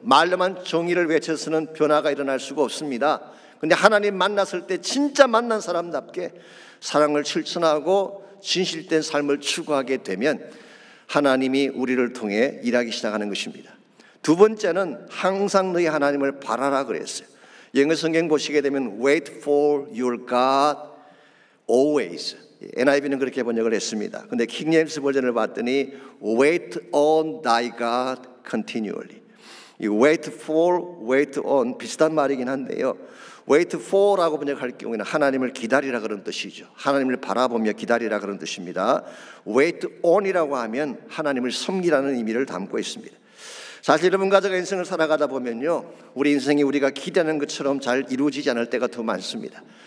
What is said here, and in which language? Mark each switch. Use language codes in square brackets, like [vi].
[ko] 말로만 정의를 외쳐서는 변화가 일어날 수가 없습니다. 그런데 하나님 만났을 때 진짜 만난 사람답게 사랑을 실천하고 진실된 삶을 추구하게 되면 하나님이 우리를 통해 일하기 시작하는 것입니다. 두 번째는 항상 너희 하나님을 바라라 그랬어요. 영어 성경 보시게 되면 [en] wait for your God always. [ko] NIV는 그렇게 번역을 했습니다. 근데 킹제임스 버전을 봤더니 [en] wait on thy God continually. [ko] 이 wait for, wait on 비슷한 말이긴 한데요. wait for라고 번역할 경우에는 하나님을 기다리라 그런 뜻이죠. 하나님을 바라보며 기다리라 그런 뜻입니다. wait on이라고 하면 하나님을 섬기라는 의미를 담고 있습니다. 사실 여러분 가족의 인생을 살아가다 보면요, 우리 인생이 우리가 기대하는 것처럼 잘 이루어지지 않을 때가 더 많습니다.